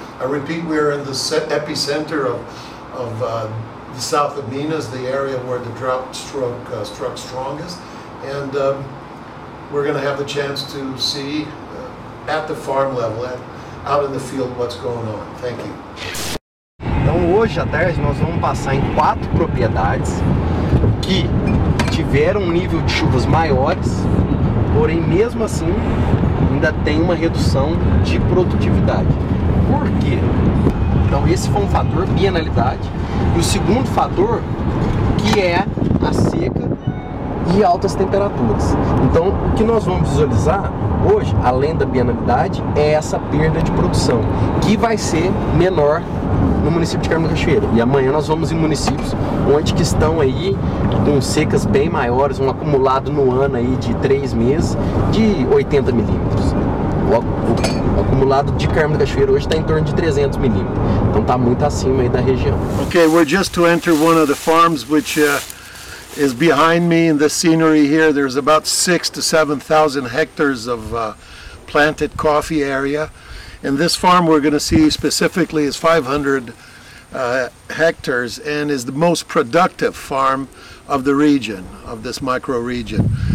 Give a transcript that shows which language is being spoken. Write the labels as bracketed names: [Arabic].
[English] I repeat, we're in the epicenter of the south of Minas, the area where the drought struck strongest, and we're going to have the chance to see at the farm level, out in the field, what's going on. Thank you. [Portuguese] Então hoje à tarde nós vamos passar em 4 propriedades que tiveram um nível de chuvas maiores, porém mesmo assim ainda tem uma redução de produtividade. Por quê? Então esse foi um fator, bienalidade, e o segundo fator que é a seca e altas temperaturas. Então o que nós vamos visualizar hoje, além da bienalidade, é essa perda de produção, que vai ser menor no município de Carmo da Cachoeira. E amanhã nós vamos em municípios onde que estão aí com secas bem maiores, um acumulado no ano aí de 3 meses de 80 milímetros. O acumulado de Carmo da Cachoeira hoje está em torno de 300 milímetros. Então está muito acima aí da região. [English] Okay, we're just to enter one of the farms which is behind me in the scenery here. There's about 6,000 to 7,000 hectares of planted coffee area. And this farm we're going to see specifically is 500 hectares and is the most productive farm of the region, of this micro region.